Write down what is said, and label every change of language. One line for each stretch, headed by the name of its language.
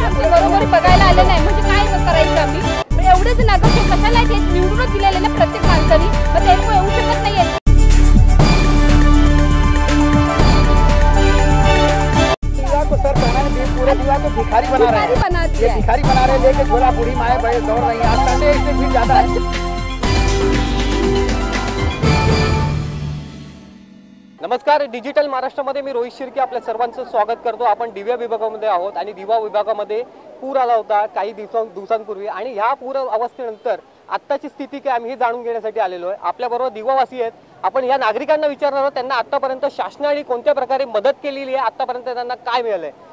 Marathi: बरोबर बघायला आले नाही म्हणजे काय करायचं आम्ही? एवढेच नागरिक कशाला ते निवडून दिलेले ना प्रत्येक माणसाने, मग ते येऊ शकत नाहीये।
Hindi: को सर कहना है पूरे दीवा को भिखारी बना रहे हैं, ये भिखारी बना रहे हैं, लेके झोला बूढ़ी माए बड़े दौड़ रही हैं। आज संडे इससे भीड़ ज्यादा है।
Marathi: नमस्कार, डिजिटल महाराष्ट्रामध्ये मी रोहित शिर्के आपल्या सर्वांचं स्वागत करतो। आपण दिवा विभागामध्ये आहोत आणि दिवा विभागामध्ये पूर आला होता काही दिवसांपूर्वी आणि ह्या पूर अवस्थेनंतर आत्ताची स्थिती काय आम्ही हे जाणून घेण्यासाठी आलेलो आहे। आपल्याबरोबर दिवावासी आहेत, आपण या नागरिकांना विचारणार आहोत त्यांना आतापर्यंत शासनाने कोणत्या प्रकारे मदत केलेली आहे, आतापर्यंत त्यांना काय मिळालंय।